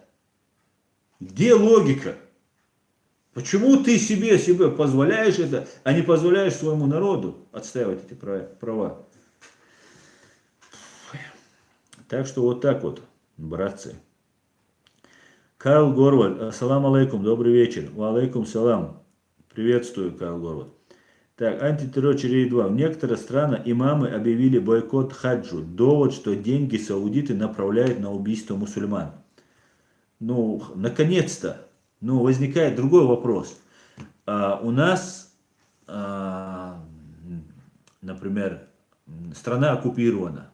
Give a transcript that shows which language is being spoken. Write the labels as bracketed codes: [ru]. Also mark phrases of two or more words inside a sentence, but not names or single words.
[ru] Где логика? Почему ты себе позволяешь это, а не позволяешь своему народу отстаивать эти права? Так что вот так вот, братцы. [ar] Карл Горваль, السلام عليكم, [ru] добрый вечер. [ar] وعليكم السلام. [ru] Приветствую, Карл Горваль. Так, антитеррор Чирей 2. В некоторых странах имамы объявили бойкот хаджу. Довод, что деньги саудиты направляют на убийство мусульман. Ну, наконец-то. Ну, возникает другой вопрос. У нас, например, страна оккупирована.